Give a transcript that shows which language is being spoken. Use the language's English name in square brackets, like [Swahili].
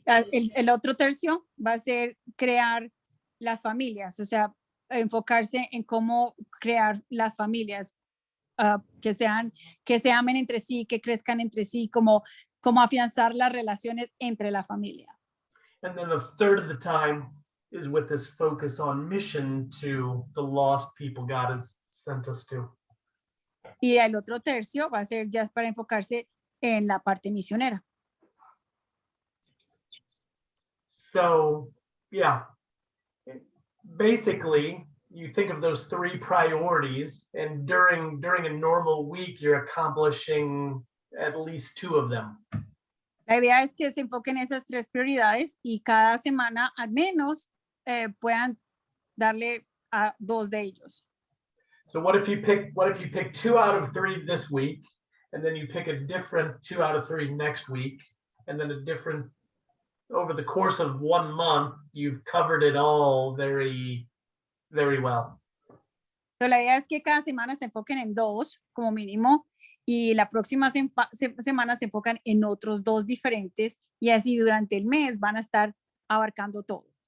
[Spanish] El otro tercio va a ser crear las familias, o sea, enfocarse en cómo crear las familias que se amen entre sí, que crezcan entre sí, como afianzar las relaciones entre la familia. [English] And then a third of the time is with this focus on mission to the lost people God has sent us to. [Spanish] Y el otro tercio va a ser ya para enfocarse en la parte misionera. [English] So, yeah, basically, you think of those three priorities, and during a normal week, you're accomplishing at least two of them. [Spanish] La idea es que se enfoquen en esas tres prioridades y cada semana al menos puedan darle a dos de ellos. [English] So what if you pick 2 out of 3 this week, and then you pick a different 2 out of 3 next week, and then a different over the course of 1 month, you've covered it all very, very well. [Spanish] So, la idea es que cada semana se enfoquen en dos como mínimo y la próxima semana se enfocan en otros dos diferentes y así durante el mes van a estar abarcando todo.